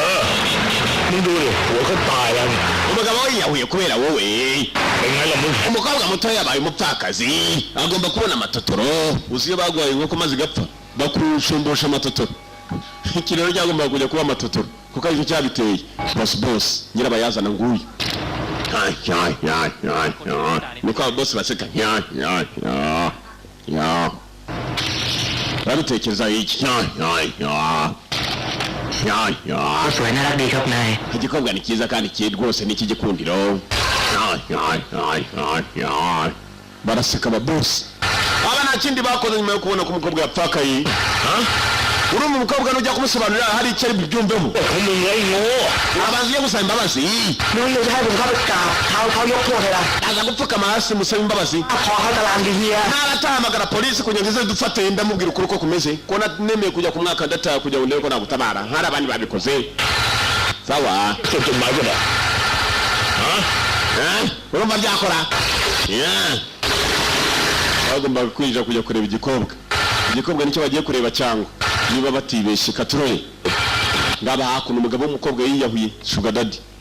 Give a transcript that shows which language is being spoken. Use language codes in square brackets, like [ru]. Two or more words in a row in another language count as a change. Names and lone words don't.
[rw] umugabo we yiyahuye kubera wowe umukobwa muto yabaye umupfakazi agomba kubona amatotoro uziye bagwaye inkoko maze igapfa bakushumbusha amatotoro ikirero ryagomba kujya kuba amatotoro kuko aricyo cyabiteye boss nyirabayazana nguyu niko boss baseka babitekereza iki [th] สวยน่ารักดีครับนาย [rw] igikobwa ni cyiza kandi kiri rwose ni ikigikundiro baraseka ababosi aba nta kindi bakoze nyuma yo kubona ko umukobwa yapfakaye uri umukobwa nujya kumusobanurira hari icyo ari bubyumvemo abanza yo gusaba imbabazi [th] นุ้ยจะให้ผมเข้าไปกราบเขายกโทษให้เรา [rw] aza gupfukama hasi musaba imbabazi [th] ขอเขาตารางดีเฮีย [rw] ntaratahamagara polisi kugira ngo ize dufate ndamubwira ukuri ko kumeze ko nemeye kujya ku mwaka ndataha kugira ngo ndebe ko nagutabara hari abandi babikoze sawa urumva byakora bagombaga kwinjira kujya kureba igikobwa nicyo bagiye kureba cyangwa niba batibeshye katuroye ngaba hakuno umugabo w'umukobwa yiyahuye [en] sugar daddy